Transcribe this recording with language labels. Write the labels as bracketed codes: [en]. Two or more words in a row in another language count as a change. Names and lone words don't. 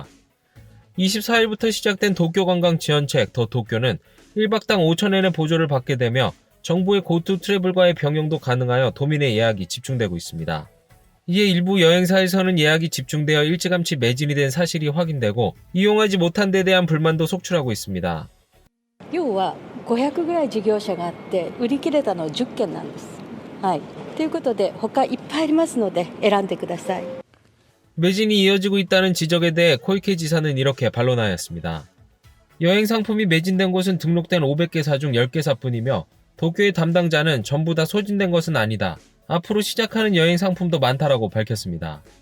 [ko] 24일부터 시작된 도쿄 관광 지원책 더 도쿄는 1박당 5,000엔의 보조를 받게 되며 정부의 고투 트래블과의 병용도 가능하여 도민의 예약이 집중되고 있습니다. 이에 일부 여행사에서는 예약이 집중되어 일찌감치 매진이 된 사실이 확인되고 이용하지 못한 데 대한 불만도 속출하고 있습니다. [ja] 要は500ぐらい事業者があって売り切れたのは10件なんです。はい。ということで他いっぱいありますので選んでください。 [ko] 매진이 이어지고 있다는 지적에 대해 코이케 지사는 이렇게 반론하였습니다. 여행 상품이 매진된 곳은 등록된 500개사 중 10개사뿐이며 도쿄의 담당자는 전부 다 소진된 것은 아니다. 앞으로 시작하는 여행 상품도 많다라고 밝혔습니다.